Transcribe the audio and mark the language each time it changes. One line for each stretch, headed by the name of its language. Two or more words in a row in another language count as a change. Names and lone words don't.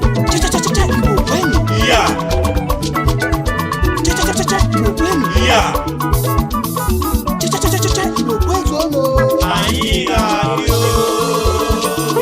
Igbo: Che, che, che, che, che, Igbo kwenu. Ya. Che, che, che, che, che, che, Igbo kwenu. Ya. Che, che, che, che, che, che, Igbo kwezuonu. Anyị ga-abịa.